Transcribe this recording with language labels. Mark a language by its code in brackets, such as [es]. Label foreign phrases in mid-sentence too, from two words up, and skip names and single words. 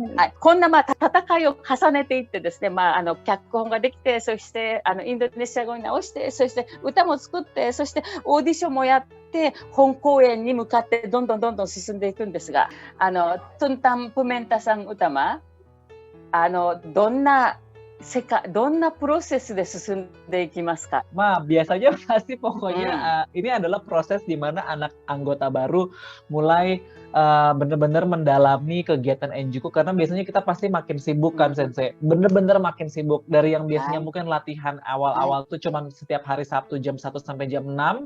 [ja] はい、こんな戦いを重ねていってですね、脚本ができて、そしてインドネシア語に直して、そして歌も作って、そしてオーディションもやって、本公演に向かってどんどん進んでいくんですが、トンタンプメンタさん歌はどんなprosesで進んでいきますか? [id] Biasanya pasti pokoknya ini adalah proses di mana anak anggota baru mulai benar-benar mendalami kegiatan Enjuku, karena biasanya kita pasti makin sibuk kan Sensei, benar-benar makin sibuk dari yang biasanya mungkin latihan awal-awal tuh cuman setiap hari Sabtu jam 1 sampai jam 6.